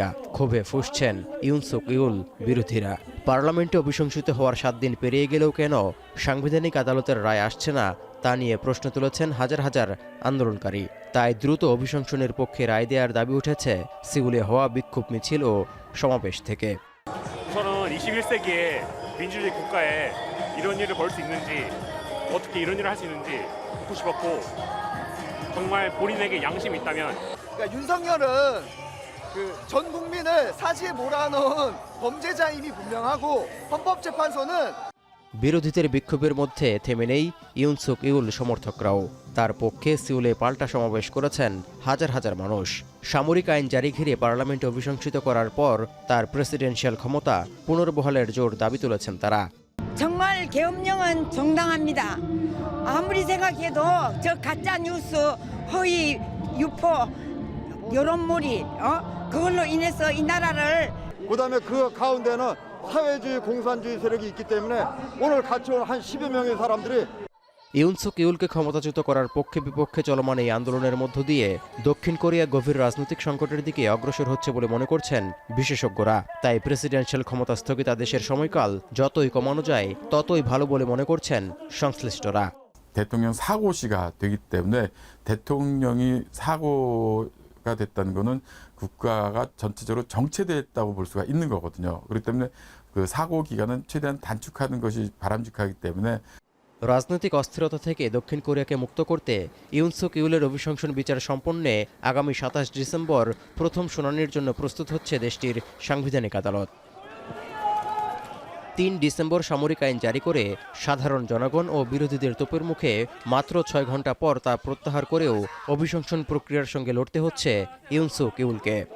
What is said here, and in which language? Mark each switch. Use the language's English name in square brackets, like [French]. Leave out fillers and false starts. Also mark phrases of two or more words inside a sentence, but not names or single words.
[Bangla] ক্ষোভে ফুঁসছেন ইউন সুক ইউল বিরোধীরা। পার্লামেন্টে অভিশংসিত হওয়ার 7 দিন পেরিয়ে গেলেও কেন সাংবিধানিক আদালতের রায় আসছে না তা নিয়ে প্রশ্ন তুলেছেন হাজার হাজার আন্দোলনকারী। তাই দ্রুত অভিশংসনের পক্ষে রায় দেওয়ার দাবি উঠেছে সিউলে হওয়া বিক্ষোভ মিছিল ও সমাবেশ থেকে। [Korean] 저는 21세기에 민주주의 국가에 이런 일을 벌 수 있는지 어떻게 이런 일을 할 수 있는지 묻고 싶었고 정말 본인에게 양심이 있다면 그러니까 윤석열은 전 국민을 사시에 몰아넣은 범죄자임이 분명하고 헌법재판소는 [Bangla] বিরোধীদের বিক্ষোভের মধ্যে থেমে নেই ইউন সুক ইউল সমর্থকরাও। তার পক্ষে সিউলে পাল্টা সমাবেশ করেছেন হাজার হাজার মানুষ। সামরিক আইন জারি ঘিরে পার্লামেন্টে অভিশংসিত করার পর তার প্রেসিডেন্সিয়াল ক্ষমতা পুনর্বহালের জোর দাবি তুলেছেন তারা। [Korean] 정말 계엄령은 정당합니다. 아무리 생각해도 저 가짜 뉴스, 허위 유포, 여론몰이 그걸로 인해서 이 나라를 그다음에 그 가운데는 사회주의 공산주의 세력이 있기 때문에 오늘 같이 온 한 10여 명의 사람들이 [Bangla] ইউন সুক ইউলকে ক্ষমতাচ্যুত করার পক্ষে বিপক্ষে চলমান এই আন্দোলনের মধ্য দিয়ে দক্ষিণ কোরিয়া গভীর রাজনৈতিক সংকটের দিকে অগ্রসর হচ্ছে বলে মনে করছেন বিশেষজ্ঞরা। তাই প্রেসিডেন্সিয়াল ক্ষমতা স্থগিতাদেশের সময়কাল যতই কমানো যায় ততই ভালো বলে মনে করছেন সংশ্লিষ্টরা। [Korean] 대통령 사고시가 되기 때문에 대통령이 사고가 됐다는 거는 국가가 전체적으로 정체됐다고 볼 수가 있는 거거든요. 그렇기 때문에 그 사고 기간은 최대한 단축하는 것이 바람직하기 때문에 [Bangla] রাজনৈতিক অস্থিরতা থেকে দক্ষিণ কোরিয়াকে মুক্ত করতে ইউন সুক ইউলের অভিশংসন বিচার সম্পন্নে আগামী 27 ডিসেম্বর প্রথম শুনানির জন্য প্রস্তুত হচ্ছে দেশটির সাংবিধানিক আদালত। 3 ডিসেম্বর সামরিক আইন জারি করে সাধারণ জনগণ ও বিরোধীদের তোপের মুখে মাত্র 6 ঘন্টা পর তা প্রত্যাহার করেও অভিশংসন প্রক্রিয়ার সঙ্গে লড়তে হচ্ছে ইউন সুক ইউলকে।